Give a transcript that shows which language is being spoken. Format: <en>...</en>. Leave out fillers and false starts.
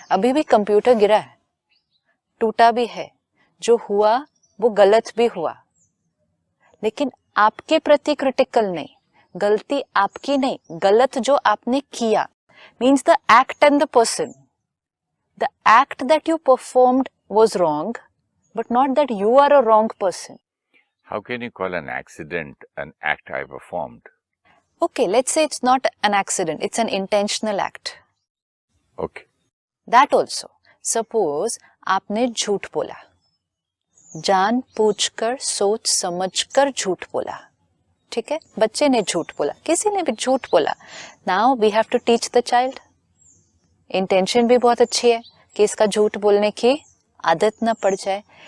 <hi>अभी भी कंप्यूटर गिरा है, टूटा भी है, जो हुआ वो गलत भी हुआ, लेकिन आपके प्रति क्रिटिकल नहीं, गलती आपकी नहीं, गलत जो आपने किया,</hi> <en>Means the act and the person, the act that you performed was wrong, but not that you are a wrong person. How can you call an accident an act I performed? Okay, let's say it's not an accident, it's an intentional act. Okay. That also. Suppose</en> <hi>आपने झूठ बोला, जान पूछकर सोच समझकर झूठ बोला, ठीक है, बच्चे ने झूठ बोला, किसी ने भी झूठ बोला,</hi> <en>Now we have to teach the child.</en> <hi>Intention भी बहुत अच्छी है कि इसका झूठ बोलने की आदत ना पड़ जाए।</hi>